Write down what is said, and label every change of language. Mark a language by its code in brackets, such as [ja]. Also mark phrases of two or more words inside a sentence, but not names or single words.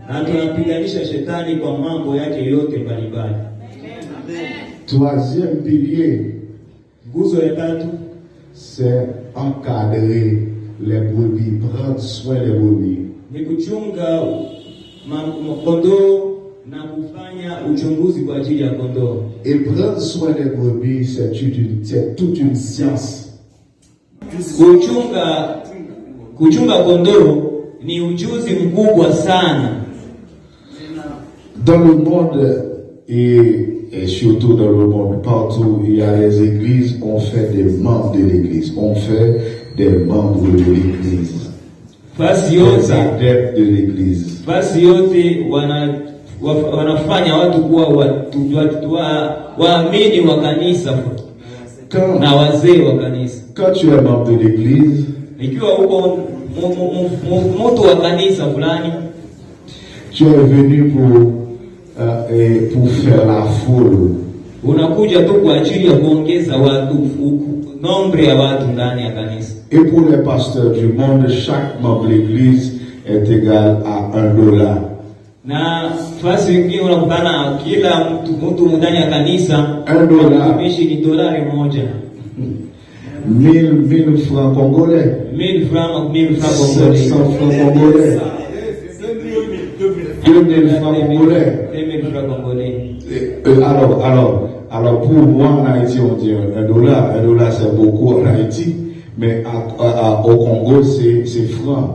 [fr] Troisième pilier, c'est encadrer les brebis, prendre soin des brebis. Et prendre soin des brebis, c'est toute une science. [sw] Kuchunga kondoo ni ujuzi mkubwa sana. [fr] Dans le monde et surtout dans le monde, partout il y a les églises, on fait des membres de l'église, on fait des membres de l'église. Des adeptes de l'église. [sw] Fasi yote wanafanya watu kuwa waamini wa kanisa na wazee wa kanisa. [fr] Quand tu es membre de l'église, [sw] ikiwa uko mtu wa kanisa fulani, [fr] tu es venu pour faire la foule. [sw] Unakuja tu kwa ajili ya kuongeza watu, nombre ya watu ndani ya kanisa. [fr] Et pour les pasteurs du monde, chaque membre de l'église est égal à $1. [sw] Na fasi wengine unakutana kila mtu ndani ya kanisa $1 ni dolari moja. [fr] 1000 francs congolais. 1000 francs congolais. 700 francs congolais. 2000 francs congolais. 2000 francs congolais. Alors pour moi en Haïti on dit $1. $1 c'est beaucoup en Haïti, mais au Congo c'est franc.